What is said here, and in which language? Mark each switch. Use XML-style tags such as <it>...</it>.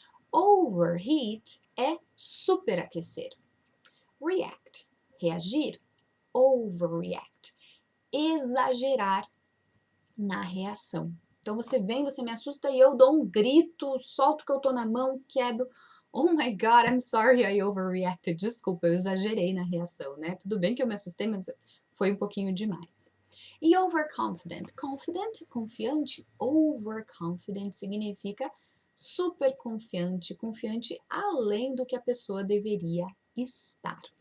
<pt>Overheat é superaquecer. React, reagir. Overreact, exagerar na reação. Então você vem, você me assusta e eu dou um grito, solto o que eu tô na mão, quebro.</pt> <en>Oh my God, I'm sorry I overreacted.</en> <pt>Desculpa, eu exagerei na reação, né? Tudo bem que eu me assustei, mas foi um pouquinho demais. E overconfident? Confident, confiante. Overconfident significa super confiante, confiante além do que a pessoa deveria estar.</pt>